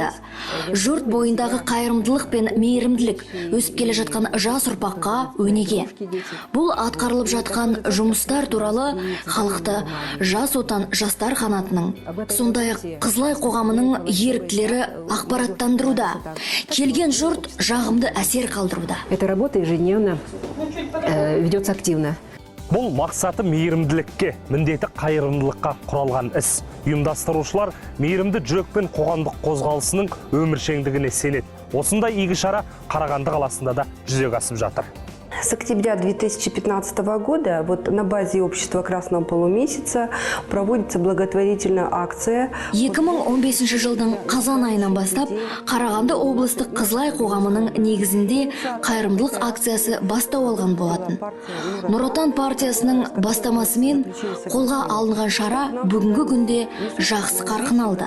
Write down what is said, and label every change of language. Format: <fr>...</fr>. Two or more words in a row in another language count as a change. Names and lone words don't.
<kk>Жұрт бойындағы қайырымдылық пен мейірімділік өсіп келе жатқан жас ұрпаққа өнеге. Бұл атқарылып жатқан жұмыстар туралы халықты Жас отан жастар қанатының, сондай-ақ Қызылай қоғамының еріктілері ақпараттандыруда. Келген жұрт жағымды әсер қалдыруда.</kk> <ru>Эта работа ежедневно ведется активно.</ru> <kk>Бұл мақсаты мейірімділікке, міндеті қайырымдылыққа құралған іс. Ұйымдастырушылар мейірімді жүрекпен қоғамдық қозғалысының өміршеңдігіне сенеді. Осындай игі шара Қарағанды қаласында да жүзеге асып жатыр.</kk> <ru>С октября 2015 года на базе общества «Красного полумесяца» проводится благотворительная акция.</ru> <kk>2015 жылдың қазан айынан бастап Қарағанды облыстық Қызылай қоғамының негізінде қайырымдылық акциясы бастау алған болатын. Нұр-Отан партиясының бастамасымен қолға алынған шара бүгінгі күнде жақсы қарқын алды.</kk>